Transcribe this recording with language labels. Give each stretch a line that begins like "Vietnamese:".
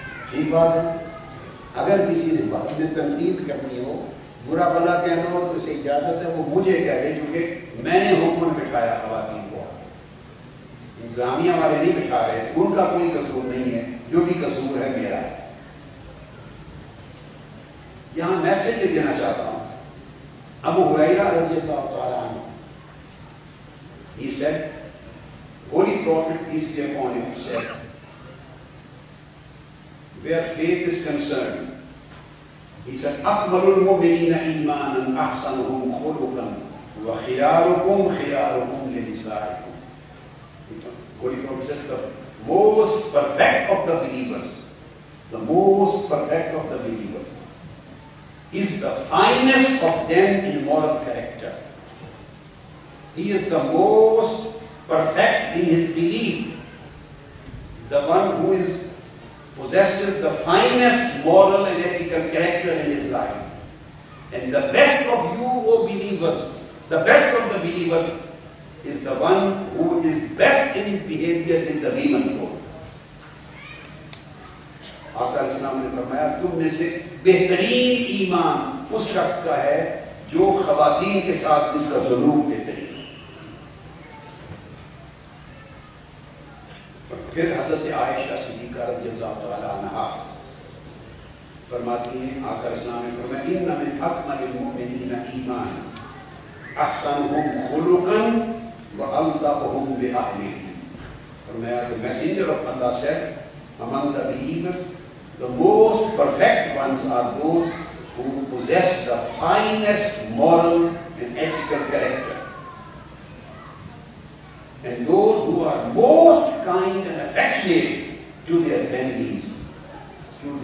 Urdu: ٹھیک بات ہے, اگر کسی نے بات میں تنقید کرنی ہو, برا بھلا کہنا ہو تو اسے اجازت ہے, وہ مجھے کہہ دے, کیونکہ میں نے حکم بٹھایا خواتین کو. انتظامیہ والے نہیں بٹھا رہے تھے, ان کا کوئی قصور نہیں ہے, جو بھی قصور ہے میرا ہے. یہاں میسج دینا چاہتا ہوں.
English: ابو ہریرہ رضی اللہ تعالیٰ عنہ, he said, Holy Prophet, peace be upon him, said, where faith is concerned, he said,
Arabic: أَكْمَلُ الْمُؤْمِنِينَ إِيمَانًا أَحْسَنُهُمْ خُلُقًا وَخِيَارُكُمْ خِيَارُكُمْ لِنِسَائِكُمْ.
English: Holy Prophet said, the most perfect of the believers, the most perfect of the believers is the finest of them in moral character. He is the most perfect in his belief, the one who possesses the finest moral and ethical character in his life. And the best of you, O believers, the best of the believers is the one who is best in his behavior in the women world.
Urdu: آقا علیہ السلام نے فرمایا, تم میں سے بہترین ایمان اس شخص کا ہے جو خواتین کے ساتھ اس کا سلوک بہترین. پھر حضرت عائشہ صدیقہ رضی اللہ تعالیٰ عنہا فرماتی ہیں, آقا علیہ السلام نے فرمایا,
Arabic: إِنَّ مِنْ أَكْمَلِ الْمُؤْمِنِينَ إِيمَانًا أَحْسَنُهُمْ خُلُقًا وَأَلْطَفُهُمْ بِأَهْلِهِ.
Urdu: فرمایا,
English: the messenger of Allah said, among the believers, the most perfect ones are those who possess the finest moral and ethical character, and those who are most kind and affectionate to their families, to